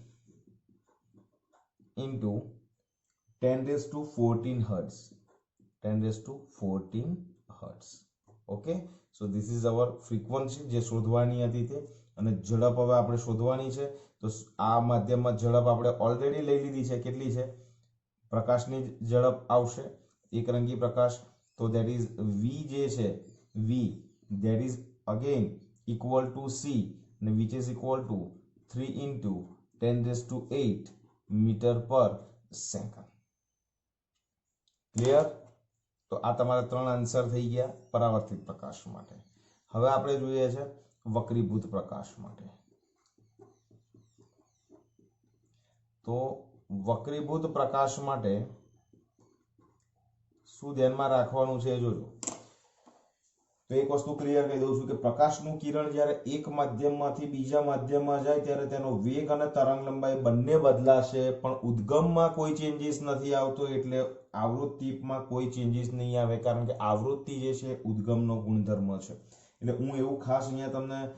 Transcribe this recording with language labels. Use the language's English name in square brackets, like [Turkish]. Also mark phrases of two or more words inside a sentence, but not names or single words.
[English] into 10 raised to 14 hertz 10 raised to 14 hertz okay so this is our frequency [Gujarati] જે શોધવાની હતી તે અને ઝડપ હવે આપણે શોધવાની છે તો આ માધ્યમમાં ઝડપ આપણે ઓલરેડી લઈ લીધી છે કેટલી છે પ્રકાશની ઝડપ આવશે એકરંગી પ્રકાશ તો [English] that is [Gujarati] v જે છે v [English] that is again equal to c [Gujarati] અને [English] which is equal to 3 into 10 raised to 8 meter per second [Gujarati] ક્લિયર તો આ તમારા ત્રણ આન્સર થઈ ગયા પરાવર્તિત પ્રકાશ માટે હવે આપણે જોઈએ છે વક્રીભૂત પ્રકાશ માટે તો વક્રીભૂત પ્રકાશ માટે શું ધ્યાનમાં રાખવાનું છે જોજો તો એક વસ્તુ ક્લિયર કહી દઉં છું કે પ્રકાશનું કિરણ જ્યારે એક માધ્યમમાંથી બીજા માધ્યમમાં જાય ત્યારે તેનો વેગ અને તરંગ લંબાઈ બંને બદલાશે પણ ઉદ્ગમમાં કોઈ ચેન્જીસ નથી આવતો એટલે આવૃત્તિમાં કોઈ ચેન્જીસ નહીં આવે કારણ કે આવૃત્તિ જે છે ઉદ્ગમનો ગુણધર્મ છે એટલે હું એવું ખાસ અહીંયા તમને